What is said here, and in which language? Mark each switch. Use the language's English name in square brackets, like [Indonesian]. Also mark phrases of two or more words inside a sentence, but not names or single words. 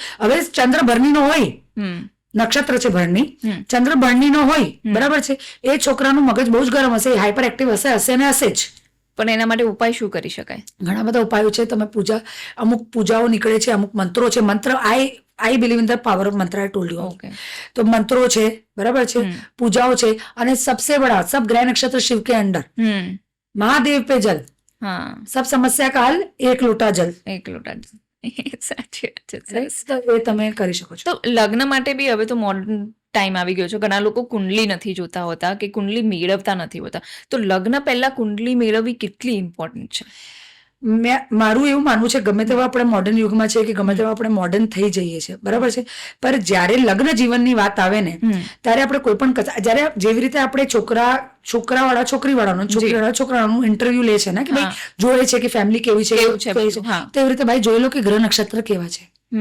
[Gujarati] હવે ચંદ્ર ભરણીનો હોય, નક્ષત્ર છે ભરણી, ચંદ્ર ભરણીનો હોય, બરાબર છે, એ છોકરાનું મગજ બહુ જ ગરમ હશે, [English] hyper active [Gujarati] હશે ને હશે જ. પણ એના માટે ઉપાય શું કરી શકાય? ઘણા બધા ઉપાયો છે. તમે અમુક પૂજાઓ નીકળે છે, અમુક મંત્રો છે. [English] mantra I believe in the power of mantra, I told you. [Gujarati] તો મંત્રો છે, બરાબર છે, પૂજાઓ છે. અને [Hindi] सबसे बड़ा सब ग्रह नक्षत्र शिव के अंडर, महादेव पे जल, सब समस्या का हल एक लोटा जल, [Gujarati] સાચી વાત છે. એ તમે કરી શકો છો. તો લગ્ન માટે બી હવે તો [English] modern time [Gujarati] આવી ગયો છે. ઘણા લોકો કુંડલી નથી જોતા હોતા કે કુંડલી મેળવતા નથી હોતા. તો લગ્ન પહેલા કુંડલી મેળવવી કેટલી ઇમ્પોર્ટન્ટ છે? મારું એવું માનવું છે, ગમે તેવા આપણે મોડર્ન યુગમાં છે કે ગમે તેવા આપણે મોડર્ન થઈ જઈએ છીએ, બરાબર છે, પણ જ્યારે લગ્ન જીવનની વાત આવે ને ત્યારે આપણે કોઈ પણ જ્યારે જેવી રીતે આપણે છોકરાવાળા છોકરીવાળાનું છોકરીવાળા છોકરાનું ઇન્ટરવ્યુ લે છે ને કે ભાઈ જોયે છે કે ફેમિલી કેવી છે તેવી રીતે ભાઈ જોઈ લો કે ગ્રહ નક્ષત્ર કેવા છે.